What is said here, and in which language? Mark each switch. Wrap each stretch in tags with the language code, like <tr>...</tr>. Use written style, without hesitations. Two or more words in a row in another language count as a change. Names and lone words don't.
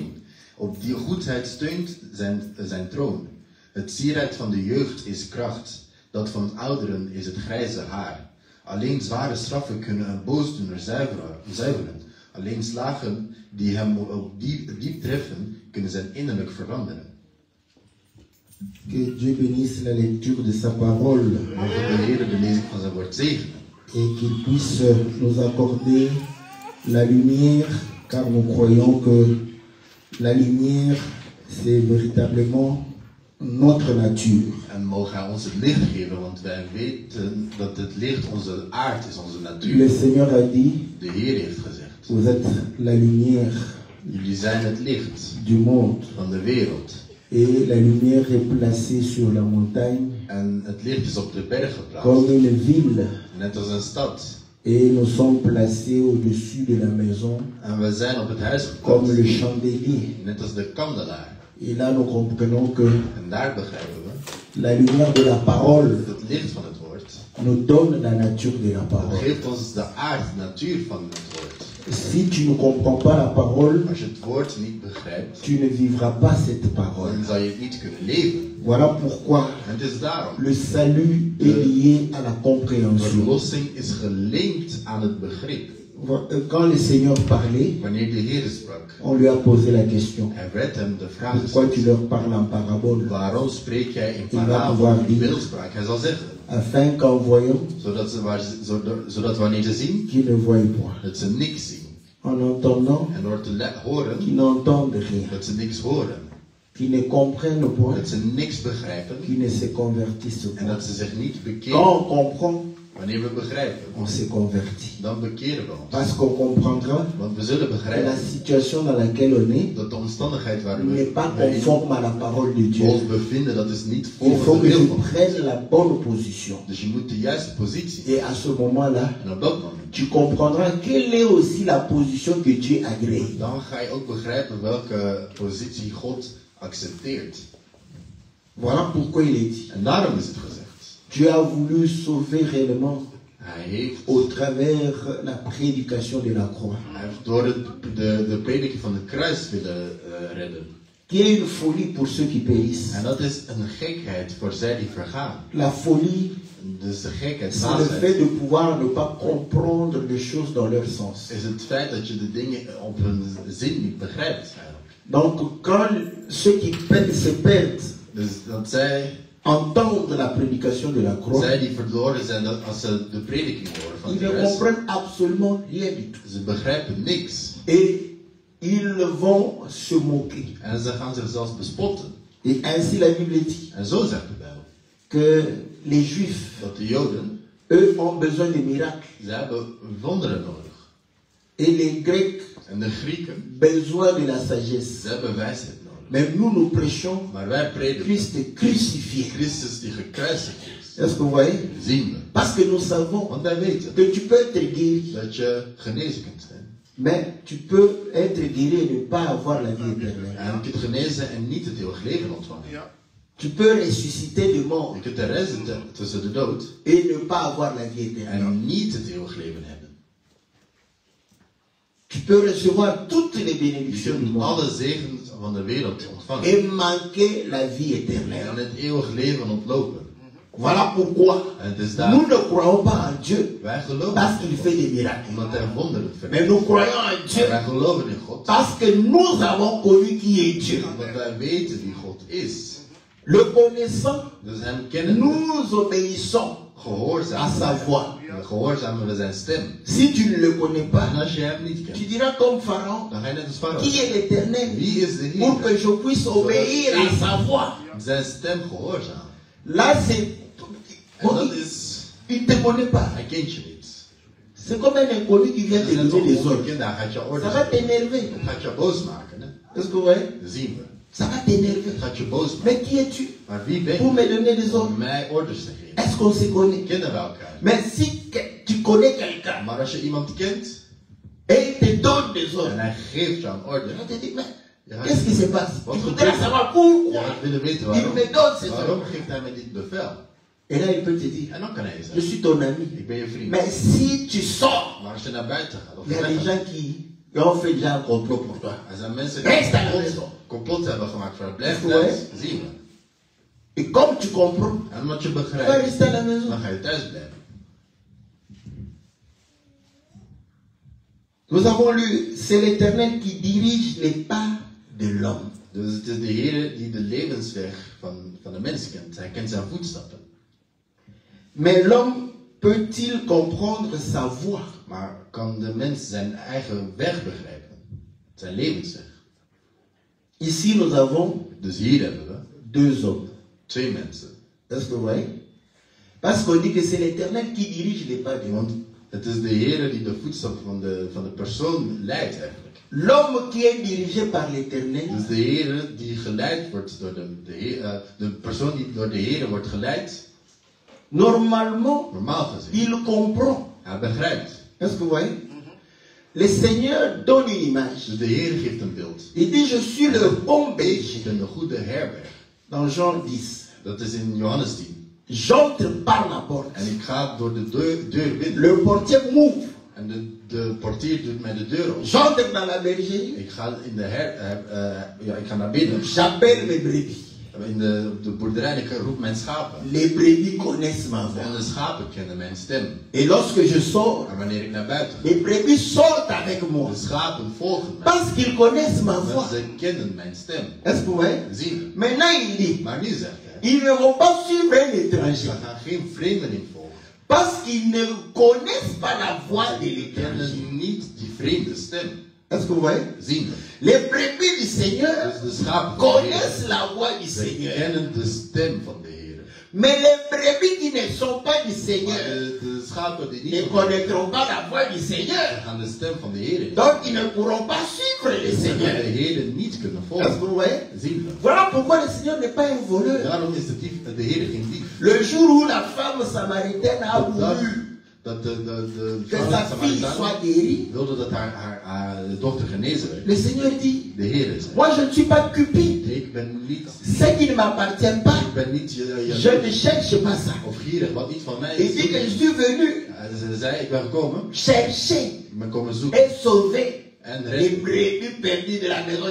<nl>Op die goedheid steunt zijn troon. Het sieraad van de jeugd is kracht. Dat van ouderen is het grijze haar. Alleen zware straffen kunnen een boosdoener zuiveren. Alleen slagen die hem diep treffen, kunnen zijn innerlijk veranderen.</nl> <fr>Que Dieu bénisse la lecture de sa parole.</fr> <nl>Mogen de Heer de lezing van zijn woord zegenen.</nl> <fr>Et qu'il puisse nous accorder la lumière, car nous croyons que la lumière, c'est véritablement notre nature.</fr> <nl>En mogen hij ons het licht geven, want wij weten dat het licht onze aard is, onze natuur.</nl> <fr>Le Seigneur a dit,</fr> <nl>De Heer heeft gezegd,</nl> <fr>vous êtes la lumière</fr> <nl>jullie zijn het licht</nl> <fr>du monde.</fr> <nl>van de wereld.</nl> <fr>Et la lumière est placée sur la montagne</fr> <nl>En het licht is op de berg</nl> <fr>comme</fr> <nl>geplaatst,</nl> <fr>une ville.</fr> <nl>net als een stad.</nl> <fr>Et nous sommes placés au-dessus de la maison</fr> <nl>En we zijn op het huis</nl> <fr>comme le</fr> <nl>geplaatst,</nl> <fr>chandelier.</fr> <nl>net als de kandelaar.</nl> <fr>Et là, nous comprenons que</fr> <nl>En daar begrijpen we,</nl> <fr>la lumière de la parole</fr> <nl>het licht van het woord</nl> <fr>nous donne la nature de la</fr> <nl>dat</nl> <fr>parole.</fr> <nl>geeft ons de aard, de natuur van het woord.</nl> <fr>Si tu ne comprends pas la parole,</fr> <nl>Als je het woord niet begrijpt,</nl> <fr>tu ne vivras pas cette parole.</fr> <nl>dan zal je het niet kunnen leven.</nl> <fr>Voilà pourquoi</fr> <nl>En het is daarom.</nl> <fr>le salut est lié à la</fr> <nl>De</nl> <fr>compréhension.</fr> <nl>verlossing is gelinkt aan het begrip.</nl> <fr>Quand le Seigneur parlait,</fr> <nl>Wanneer de Heer sprak,</nl> <fr>on lui a posé la question.</fr> <nl>hij werd hem de vraag</nl> <fr>Pourquoi tu</fr> <nl>gesteld:</nl> <fr>leur parles en parabole?</fr> <nl>waarom spreek jij in</nl> <fr>va</fr> <nl>parabel</nl> <fr>pouvoir</fr> <nl>in</nl> <fr>dire,</fr> <nl>beeldspraak? Hij zal zeggen,</nl> <fr>Afin qu'en voyant,</fr> <nl>zodat wanneer ze zien,</nl> <fr>qu'ils ne voient point.</fr> <nl>dat ze niks zien.</nl> <fr>En entendant,</fr> <nl>En door te horen,</nl> <fr>qu'ils n'entendent rien.</fr> <nl>dat ze niks horen.</nl> <fr>Qu'ils ne comprennent point.</fr> <nl>Dat ze niks begrijpen.</nl> <fr>Qu'ils ne se convertissent</fr> <nl>En</nl> <fr>point.</fr> <nl>dat ze zich niet</nl> <fr>Quand</fr> <nl>bekeren.</nl> <fr>on comprend,</fr> <nl>Wanneer we begrijpen,</nl> <fr>on se convertit.</fr> <nl>dan bekeren we ons.</nl> <fr>Parce qu'on comprendra</fr> <nl>Want we zullen</nl> <fr>que la</fr> <nl>begrijpen</nl> <fr>situation dans laquelle on est</fr> <nl>dat de omstandigheid waar</nl> <fr>n'est</fr> <nl>we</nl> <fr>pas conforme à la parole de Dieu.</fr> <nl>ons bevinden, dat is niet</nl> <fr>Il faut</fr> <nl>volgens de</nl> <fr>que je</fr> <nl>wil van God.</nl> <fr>prenne la bonne position.</fr> <nl>Dus je moet de juiste positie.</nl> <fr>Et à ce moment-là,</fr> <nl>En op dat moment,</nl> <fr>tu comprendras quelle est aussi la position que Dieu agrée.</fr> <nl>dan ga je ook begrijpen welke positie God accepteert.</nl> <fr>Voilà pourquoi il est dit.</fr> <nl>En daarom is het gezegd.</nl> <fr>Dieu a voulu sauver réellement</fr> <nl>Hij heeft</nl> <fr>au travers la prédication de la croix.</fr> <nl>door de prediking van het kruis willen redden.</nl> <fr>Qui est une folie pour ceux qui périssent.</fr> <nl>En dat is een gekheid voor zij die vergaan.</nl> <fr>La folie,</fr> <nl>Dus de gekheid,</nl> <fr>c'est le fait de pouvoir ne pas comprendre les choses dans leur sens.</fr> <nl>is het feit dat je de dingen op hun zin niet begrijpt.</nl> <fr>Donc, quand ceux qui se perdent</fr> <nl>Dus dat zij</nl> <fr>entendent la prédication de la croix,</fr> <nl>Zij die verloren zijn als ze de prediking horen van</nl> <fr>ils ne</fr> <nl>Christus.</nl> <fr>comprennent absolument rien du tout.</fr> <nl>Ze begrijpen niks.</nl> <fr>Et ils vont se moquer.</fr> <nl>En ze gaan zichzelf bespotten.</nl> <fr>Et ainsi la Bible dit</fr> <nl>En zo zegt de Bijbel.</nl> <fr>que les Juifs,</fr> <nl>Dat de Joden,</nl> <fr>eux, ont besoin de miracles.</fr> <nl>ze hebben wonderen nodig.</nl> <fr>Et les Grecs,</fr> <nl>En de Grieken,</nl> <fr>besoin de la sagesse.</fr> <nl>ze hebben wijsheid nodig.</nl> <fr>Mais nous prêchons</fr> <nl>Maar wij prediken</nl> <fr>Christ crucifié.</fr> <nl>Christus die gekruisigd is.</nl> <fr>Est-ce que vous voyez?</fr> <nl>Zien we.</nl> <fr>Parce que nous savons</fr> <nl>Want wij weten</nl> <fr>que tu peux être guéri,</fr> <nl>dat je genezen kunt zijn.</nl> <fr>mais tu peux être guéri et ne pas avoir la vie éternelle.</fr> <nl>En je kunt genezen en niet het eeuwig leven ontvangen.</nl> <fr>Tu peux ressusciter de mort</fr> <nl>Je kunt de rest tussen de dood</nl> <fr>et ne pas avoir la vie éternelle.</fr> <nl>en niet het eeuwig leven hebben.</nl> <fr>Tu peux recevoir toutes les</fr> <nl>Je</nl> <fr>bénédictions du</fr> <nl>kunt</nl> <fr>monde</fr> <nl>alle zegens van de wereld ontvangen.</nl> <fr>et manquer la vie</fr> <nl>En</nl> <fr>éternelle.</fr> <nl>het eeuwig leven ontlopen.</nl> <fr>Voilà pourquoi</fr> <nl>En het is</nl> <fr>nous</fr> <nl>daar.</nl> <fr>ne croyons pas en Dieu</fr> <nl>Wij geloven</nl> <fr>parce</fr> <nl>in</nl> <fr>qu'il</fr> <nl>God,</nl> <fr>fait des miracles.</fr> <nl>omdat hij wonderen</nl> <fr>Mais</fr> <nl>verricht.</nl> <fr>nous croyons en Dieu</fr> <nl>Wij geloven in God,</nl> <fr>parce que nous avons connu qui est Dieu.</fr> <nl>omdat wij weten wie God is.</nl> <fr>Le connaissant,</fr> <nl>Dus hem kennen we,</nl> <fr>nous obéissons à</fr> <nl>gehoorzamen</nl> <fr>sa</fr> <nl>we.</nl> <fr>voix.</fr> <nl>Gehoorzamen we zijn stem.</nl> <fr>Si tu ne le connais</fr> <nl>En</nl> <fr>pas,</fr> <nl>als je hem niet</nl> <fr>tu</fr> <nl>kent,</nl> <fr>diras comme Pharaon,</fr> <nl>dan ga je net als Farao.</nl> <fr>qui est l'éternel,</fr> <nl>Wie is de</nl> <fr>pour que</fr> <nl>Heer?</nl> <fr>je puisse obéir à sa voix.</fr> <nl>Zijn stem gehoorzamen.</nl> <fr>Là, c'est...</fr> <nl>En dat is,</nl> <fr>Il ne te connaît pas.</fr> <nl>hij kent je niet.</nl> <fr>C'est comme un inconnu qui vient</fr> <nl>Dat</nl> <fr>te</fr> <nl>is net</nl> <fr>donner des</fr> <nl>zo'n</nl> <fr>ordres.</fr> <nl>onbekende, hij gaat je</nl> <fr>Ça</fr> <nl>orders</nl> <fr>va</fr> <nl>geven.</nl> <fr>t'énerver.</fr> <nl>Het gaat je boos maken. Hè?</nl> <fr>Est-ce que vous voyez?</fr> <nl>Dat zien we.</nl> <fr>Ça va t'énerver.</fr> <nl>Het gaat je boos maken.</nl> <fr>Mais qui es-tu</fr> <nl>Maar wie ben</nl> <fr>pour</fr> <nl>je</nl> <fr>me donner des</fr> <nl>om</nl> <fr>ordres?</fr> <nl>mij orders te geven?</nl> <fr>Est-ce qu'on se connaît?</fr> <nl>Kennen we elkaar?</nl> <fr>Mais si tu connais quelqu'un</fr> <nl>Maar als je iemand kent</nl> <fr>et il te donne des</fr> <nl>en</nl> <fr>ordres,</fr> <nl>hij geeft jou een order,</nl> <fr>on te dit, mais</fr> <nl>Ja.</nl> <fr>qu'est-ce qui se passe?</fr> <nl>Wat</nl> <fr>Tu</fr> <nl>gebeurt?</nl> <fr>voudrais savoir</fr> <nl>je</nl> <fr>pourquoi</fr> <nl>gaat willen weten</nl> <fr>il</fr> <nl>waarom.</nl> <fr>me donne ces</fr> <nl>Waarom</nl> <fr>ordres.</fr> <nl>geeft hij mij dit bevel?</nl> <fr>Et là, il peut te dire,</fr> <nl>En dan kan hij</nl> <fr>je</fr> <nl>zeggen,</nl> <fr>suis ton ami.</fr> <nl>ik ben je vriend.</nl> <fr>Mais si tu sors,</fr> <nl>Maar als je naar buiten gaat, of</nl> <fr>il y</fr> <nl>je</nl> <fr>a des</fr> <nl>weggaat,</nl> <fr>gens qui ont fait déjà un complot pour toi.</fr> <nl>er zijn mensen</nl> <fr>Rest à la</fr> <nl>die</nl> <fr>maison.</fr> <nl>complot hebben gemaakt voor het blijf</nl> <fr>Ouais.</fr> <nl>thuis, zien we.</nl> <fr>Et comme tu comprends,</fr> <nl>En omdat je</nl> <fr>tu vas</fr> <nl>begrijpt,</nl> <fr>rester à la maison.</fr> <nl>dan ga je thuis blijven.</nl> <fr>Nous avons lu, c'est l'Éternel qui dirige les pas de l'homme.</fr> <nl>Dus het is de Heer die de levensweg van de mens kent. Hij kent zijn voetstappen.</nl> <fr>Mais l'homme peut-il comprendre sa voie?</fr> <nl>Maar kan de mens zijn eigen weg begrijpen? Zijn levensweg.</nl> <fr>Ici, nous avons</fr> <nl>Dus hier hebben we</nl> <fr>deux hommes.</fr> <nl>2 mensen.</nl> <fr>Est-ce que vous voyez? Parce qu'on dit que c'est l'Éternel qui dirige les pas de</fr> <nl>Want</nl> <fr>l'homme.</fr> <nl>het is de Heer die de voetstappen van de persoon leidt eigenlijk.</nl> <fr>L'homme qui est dirigé par l'Éternel,</fr> <nl>Dus de Heer die geleid wordt door de persoon die door de Heer wordt geleid,</nl> <fr>normalement,</fr> <nl>normaal gezien,</nl> <fr>il comprend.</fr> <nl>hij begrijpt.</nl> <fr>Est-ce que vous voyez? Le Seigneur donne une image.</fr> <nl>Dus de Heer geeft een beeld.</nl> <fr>Il dit, je suis le bon</fr> <nl>Ik</nl> <fr>berger.</fr> <nl>ben de goede herberg.</nl> <fr>Dans Jean 10.</fr> <nl>Dat is in Johannes 10.</nl> <fr>J'entre par la porte.</fr> <nl>En ik ga door de deur binnen.</nl> <fr>Le portier m'ouvre.</fr> <nl>En de portier doet mij de deur op.</nl> <fr>J'entre dans la bergerie.</fr> <nl>Ik ga in de ik ga naar binnen.</nl> <fr>J'appelle mes brebis.</fr> <nl>In de boerderij en ik roep mijn schapen.</nl> <fr>Les brebis connaissent ma</fr> <nl>En</nl> <fr>voix.</fr> <nl>de schapen kennen mijn stem.</nl> <fr>Et lorsque je sors,</fr> <nl>En wanneer ik naar buiten ga,</nl> <fr>les brebis sortent avec moi.</fr> <nl>de schapen volgen mij.</nl> <fr>Parce qu'ils connaissent ma</fr> <nl>Want</nl> <fr>voix.</fr> <nl>ze kennen mijn stem.</nl> <fr>Est-ce que vous voyez?</fr> <nl>Zien.</nl> <fr>Maintenant, il dit,</fr> <nl>Maar nu zegt hij,</nl> <fr>ils ne vont pas suivre un</fr> <nl>ze</nl> <fr>étranger.</fr> <nl>gaan geen vreemdeling volgen.</nl> <fr>Parce qu'ils ne connaissent pas la voix de</fr> <nl>Ze</nl> <fr>l'étranger.</fr> <nl>kennen niet die vreemde stem.</nl> <fr>Est-ce que vous voyez?</fr> <nl>Zien.</nl> <fr>Les brebis du Seigneur</fr> <nl>Dus de schapen van de Heer,</nl> <fr>connaissent la voix du</fr> <nl>ze</nl> <fr>Seigneur.</fr> <nl>kennen de stem van de Heer.</nl> <fr>Mais les brebis qui ne sont pas du</fr> <nl>Maar</nl> <fr>Seigneur</fr> <nl>de schapen die</nl> <fr>ne</fr> <nl>niet</nl> <fr>connaîtront pas la voix du</fr> <nl>ze</nl> <fr>Seigneur.</fr> <nl>gaan de stem van de Heer niet.</nl> <fr>Donc ils ne pourront pas suivre le</fr> <nl>Ze gaan de</nl> <fr>Seigneur.</fr> <nl>Heer niet kunnen</nl> <fr>Est-ce que</fr> <nl>volgen.</nl> <fr>vous voyez?</fr> <nl>Zien we.</nl> <fr>Voilà pourquoi le Seigneur n'est pas un voleur.</fr> <nl>Daarom is de Heer geen dief.</nl> <fr>Le jour où la femme samaritaine a voulu</fr> <nl>Dat de</nl> <fr>que</fr> <nl>vrouw</nl> <fr>sa fille</fr> <nl>Samaritaan</nl> <fr>soit guérie,</fr> <nl>wilde dat haar dochter genezen werd.</nl> <fr>le Seigneur dit,</fr> <nl>De Heer zei,</nl> <fr>moi je ne suis pas cupide.</fr> <nl>ik ben niet,</nl> <fr>Ce qui ne m'appartient pas,</fr> <nl>ik ben niet</nl> <fr>je ne cherche pas ça.</fr> <nl>of gierig, wat niet van mij</nl> <fr>Il</fr> <nl>is.</nl> <fr>dit que je suis venu</fr> <nl>Ze zei, ik ben gekomen,</nl> <fr>chercher</fr> <nl>ik ben komen zoeken</nl> <fr>et sauver</fr> <nl>en</nl> <fr>les</fr> <nl>redden.</nl> <fr>brebis perdues de la maison</fr>